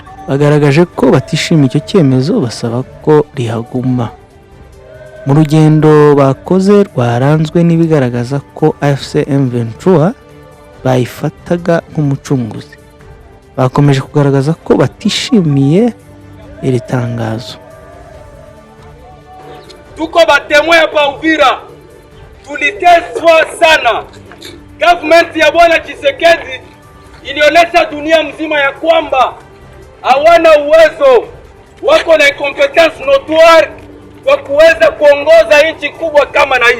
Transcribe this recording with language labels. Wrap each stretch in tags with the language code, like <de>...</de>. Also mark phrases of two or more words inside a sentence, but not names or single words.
<rw>Bagaragaje ko batishimiye icyo cyemezo basaba ko rihaguma. Mu rugendo bakoze rwaranzwe n'ibigaragaza ko AFC M23 bayifataga nk'umucunguzi. Bakomeje kugaragaza ko batishimiye iri tangazo.</rw> <sw>Tuko batemwe hapa Uvira, tuliteswa sana. Government ya Bwana Tshisekedi ilionyesha dunia mzima ya kwamba hawana uwezo, wako na</sw> <fr>incompetence notoire</fr> <sw>kwa kuweza kuongoza nchi kubwa kama na hii.</sw>